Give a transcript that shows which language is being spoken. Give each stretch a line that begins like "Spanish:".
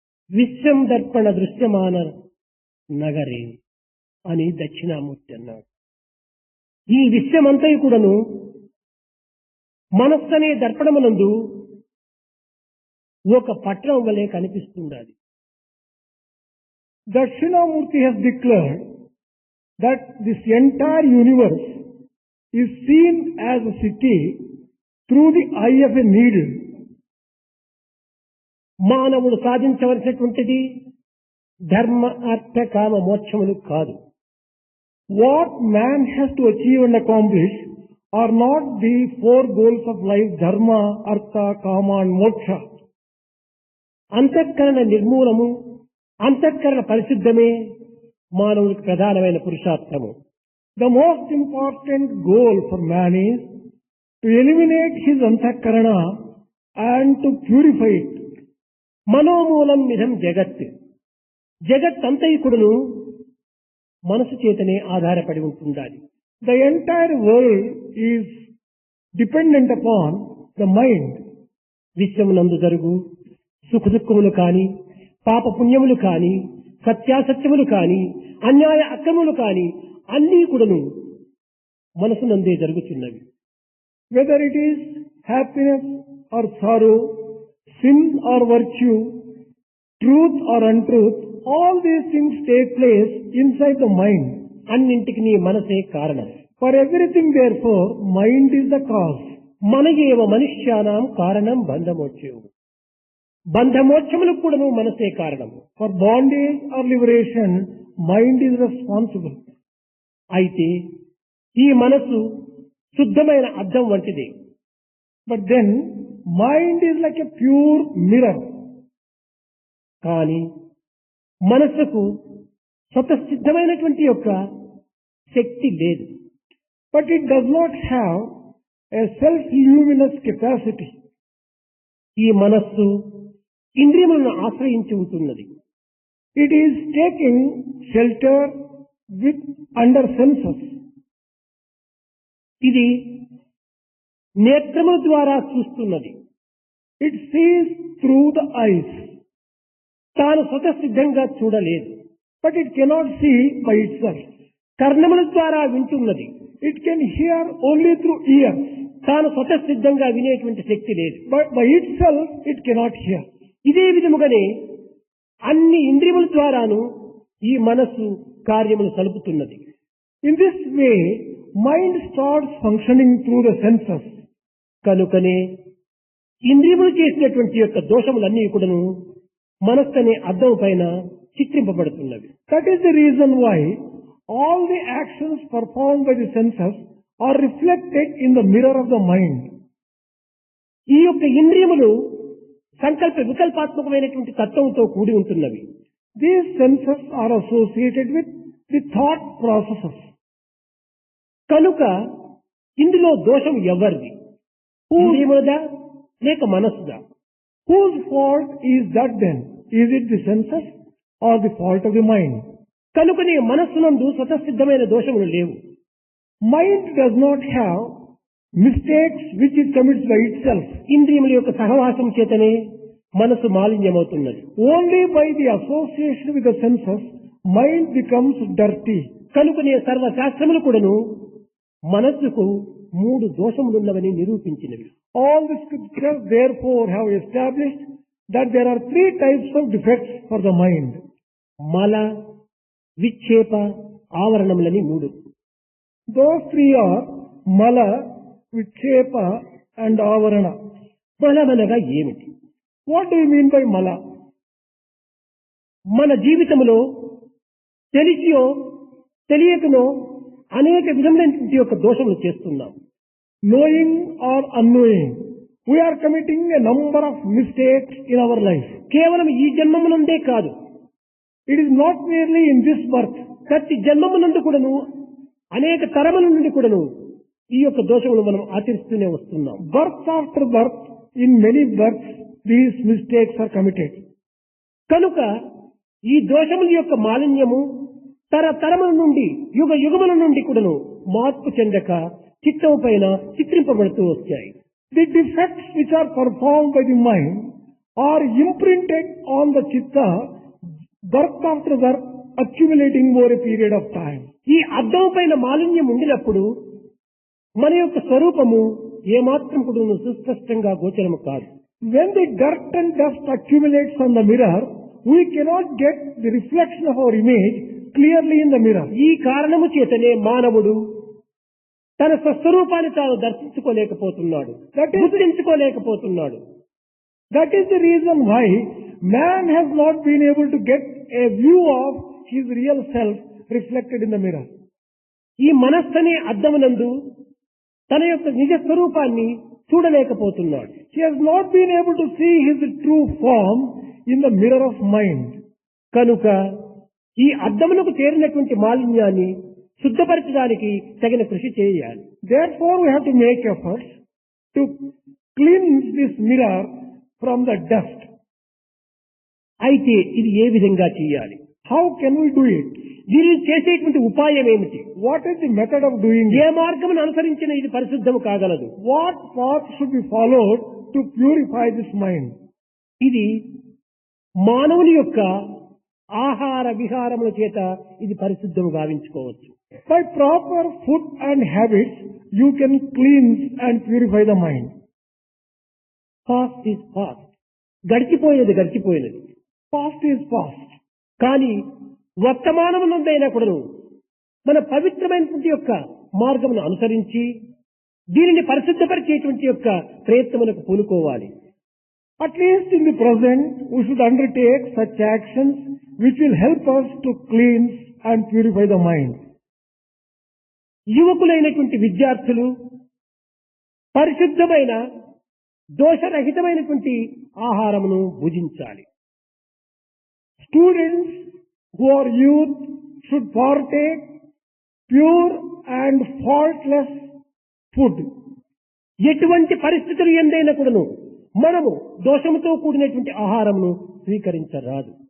Sanskrit: విశ్వం దర్పణ దృశ్యమాన నగరే
Telugu: అని దక్షిణామూర్తి అన్నాడు. ఈ విశ్వమంతయు కూడాను మనస్సనే దర్పణమునందు ఒక పట్టణం వలె కనిపిస్తుండాలి.
English: Dakshinamurti has declared that this entire universe is seen as a city through the eye of a needle.
Telugu: మానవుడు సాధించవలసినటువంటిది ధర్మ అర్థ కామ మోక్షములు కాదు.
English: What man has to achieve and accomplish are not the four goals of life, dharma, artha, kama and moksha.
Telugu: అంతఃకరణ నిర్మూలము, అంతఃకరణ పరిశుద్ధమే మానవుడికి ప్రధానమైన పురుషార్థము.
English: The most important goal for man is to eliminate his antahkarana and to purify it.
Sanskrit: మనోమూలం మిథం జగత్.
Telugu: జగత్ అంతైకుడును మనసు చేతనే ఆధారపడి ఉంటుండాలి.
English: The entire world is dependent upon the mind.
Telugu: విశ్వమునందు జరుగు సుఖదుఖములు కాని, పాప పుణ్యములు కాని, సత్యాసత్యములు కాని, అన్యాయ అక్రములు కాని అన్నీ కూడాను మనసునందే జరుగుతున్నవి.
English: Whether it is happiness or sorrow, sin or virtue, truth or untruth, all these things take place inside the mind.
Telugu: అన్నింటికి నీ మనసే కారణం.
English: For everything, therefore, mind is the cause.
Sanskrit: మనయేవ మనుష్యానాం కారణం బంధమోక్షము.
Telugu: బంధమోక్షములకు కూడాను మనసే కారణము.
English: For bondage or liberation, mind is responsible.
Telugu: అయితే ఈ మనసు శుద్ధమైన అద్దం వంటిది.
English: But then, mind is like a pure mirror.
Telugu: కానీ మనసుకు స్వతసిద్ధమైనటువంటి యొక్క శక్తి లేదు.
English: But it does not have a self-luminous capacity.
Telugu: ఈ మనస్సు ఇంద్రియములను ఆశ్రయించి ఉంటున్నది.
English: It is taking shelter with under senses.
Telugu: ఇది నేత్రముల ద్వారా చూస్తున్నది.
English: It sees through the eyes.
Telugu: తాను స్వతసిద్ధంగా చూడలేదు.
English: But it cannot see by itself.
Telugu: కర్ణముల ద్వారా వింటున్నది.
English: It can hear only through ears.
Telugu: తాను స్వతసిద్ధంగా వినేటువంటి శక్తి లేదు.
English: But by itself it cannot hear.
Telugu: ఇదే విధముగానే అన్ని ఇంద్రియముల ద్వారాను ఈ మనస్సు కార్యములు సలుపుతున్నది.
English: In this way, mind starts functioning through the senses.
Telugu: కనుకనే ఇంద్రియములు చేసినటువంటి యొక్క దోషములన్నీ కూడాను మనస్సు అనే అద్దం పైన చిత్రింపబడుతున్నవి.
English: That is the reason why all the actions performed by the senses are reflected in the mirror of the mind.
Telugu: ఈ యొక్క ఇంద్రియములు సంకల్ప వికల్పాత్మకమైనటువంటి తత్వంతో కూడి ఉంటున్నవి.
English: These senses are associated with the thought processes.
Telugu: కనుక ఇందులో దోషం ఎవరిది? ఇంద్రియములదా లేక మనస్సుదా?
English: Whose fault is that then? Is it the senses or the fault of the mind?
Telugu: కనుకనే మనస్సునందు స్వతసిద్ధమైన దోషములు లేవు.
English: Mind does not have mistakes which it commits by itself.
Telugu: ఇంద్రియముల యొక్క సహవాసం చేతనే మనసు మాలిన్యమవుతున్నది.
English: Only by the association with the senses, mind becomes dirty.
Telugu: కనుకనే సర్వశాస్త్రములు కూడాను మనస్సుకు 3 దోషములున్నవని నిరూపించినవి.
English: All the scriptures therefore have established that there are 3 types of defects for the mind.
Telugu: మల, విక్షేప, ఆవరణములని 3.
English: Those 3 are mala, vikshepa and avarana.
Telugu: మలమనగా ఏమిటి?
English: What do you mean by mala?
Telugu: మన జీవితంలో తెలిసియో తెలియకనో అనేక విధమైనటువంటి యొక్క దోషములు చేస్తున్నాం.
English: Knowing or unknowing, we are committing a number of mistakes in our life.
Telugu: కేవలం ఈ జన్మమునందే కాదు,
English: It is not merely in this birth.
Telugu: ప్రతి జన్మమునందు కూడాను అనేక తరముల నుండి కూడాను ఈ యొక్క దోషములు మనం ఆచరిస్తూనే వస్తున్నాం.
English: Birth after birth, in many births, these mistakes are committed.
Telugu: కనుక ఈ దోషముల యొక్క మాలిన్యము తరతరముల నుండి యుగ యుగముల నుండి కూడాను మార్పు చెందక చిత్తం పైన చిత్రింపబడుతూ వచ్చాయి.
English: The defects which are performed by the mind are imprinted on the chitta, birth after birth, accumulating over a period of time.
Telugu: ఈ అద్దం పైన మాలిన్యం ఉండినప్పుడు మన యొక్క స్వరూపము ఏమాత్రం కూడా సుస్పష్టంగా గోచరము కాదు.
English: When the dirt and dust accumulates on the mirror, we cannot get the reflection of our image clearly in the mirror.
Telugu: ఈ కారణము చేతనే మానవుడు తన స్వస్వరూపాన్ని తాను దర్శించుకోలేకపోతున్నాడు, గుర్తించుకోలేకపోతున్నాడు.
English: That is the reason why man has not been able to get a view of his real self reflected in the mirror.
Telugu: ఈ మనస్సనే అద్దమునందు తన యొక్క నిజ స్వరూపాన్ని చూడలేకపోతున్నాడు.
English: He has not been able to see his true form in the mirror of mind.
Telugu: కనుక ఈ అద్దమునకు చేరినటువంటి మాలిన్యాన్ని శుద్ధపరచడానికి తగిన కృషి చేయాలి.
English: Therefore, we have to make efforts to cleanse this mirror from the dust.
Telugu: అయితే ఇది ఏ విధంగా చేయాలి?
English: How can we do it?
Telugu: దీనిని చేసేటువంటి ఉపాయం ఏమిటి?
English: What is the method of doing
Telugu: ఏ
English: it?
Telugu: మార్గమును అనుసరించిన ఇది పరిశుద్ధము కాగలదు?
English: What path should be followed to purify this mind?
Telugu: ఇది మానవుని యొక్క ఆహార విహారముల చేత ఇది పరిశుద్ధము గావించుకోవచ్చు.
English: By proper food and habits, you can cleanse and purify the mind. Past is past,
Telugu: గడిచిపోయినది గడిచిపోయినది.
English: Past is past.
Telugu: కానీ వర్తమానమునందైనా కూడాను మన పవిత్రమైనటువంటి యొక్క మార్గమును అనుసరించి దీనిని పరిశుద్ధపరిచేటువంటి యొక్క ప్రయత్నములకు పూనుకోవాలి.
English: At least in the present, we should undertake such actions which will help us to cleanse and purify the mind.
Telugu: యువకులైనటువంటి విద్యార్థులు పరిశుద్ధమైన దోషరహితమైనటువంటి ఆహారమును భుజించాలి.
English: Students who are youth should partake pure and faultless food.
Telugu: ఎటువంటి పరిస్థితులు ఎందైనా కూడాను మనము దోషముతో కూడినటువంటి ఆహారమును స్వీకరించరాదు.